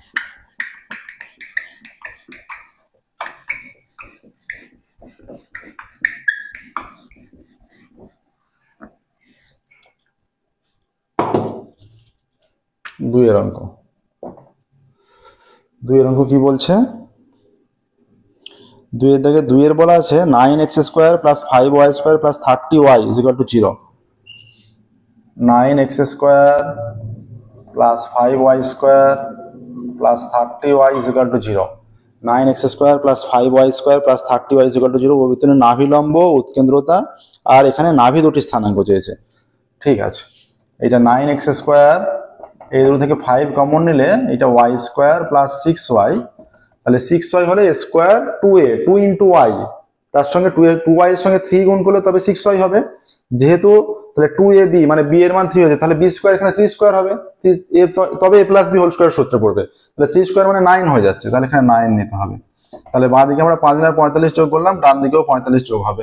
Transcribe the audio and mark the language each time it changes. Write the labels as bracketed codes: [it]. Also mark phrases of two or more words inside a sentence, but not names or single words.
[bn] দুইয়ের অঙ্ক, 2-এর অঙ্ক কি বলছে? 2 এর দাগে 2-এর বলা আছে 9x² + 5y² + 30y = 0। 9x² + 5y² + 30y = 0। 9x² + 5y² + 30y = 0 উপবৃত্তের নাভিলম্ব, উৎকেন্দ্রতা আর এখানে নাভি দুটি স্থানাঙ্ক চেয়েছে। ঠিক আছে, এটা 9x², এই দুটো থেকে 5 কমন নিলে এটা y² + 6y, তাহলে 6y হলে স্কোয়ার 2a 2 × y, তার সঙ্গে 2y এর সঙ্গে 3 গুণ করলে তবে 6y হবে। যেহেতু তাহলে 2ab মানে b এর মান 3 হয়েছে, তাহলে b² এখানে 3² হবে, তবে a + b [en] whole square [bn] সূত্রে পড়বে, তাহলে 3² মানে 9 হয়ে যাচ্ছে, তাহলে এখানে 9 নিতে হবে। তাহলে বাঁ দিকে আমরা 5 9 45 যোগ করলাম, ডান দিকেও 45 যোগ হবে।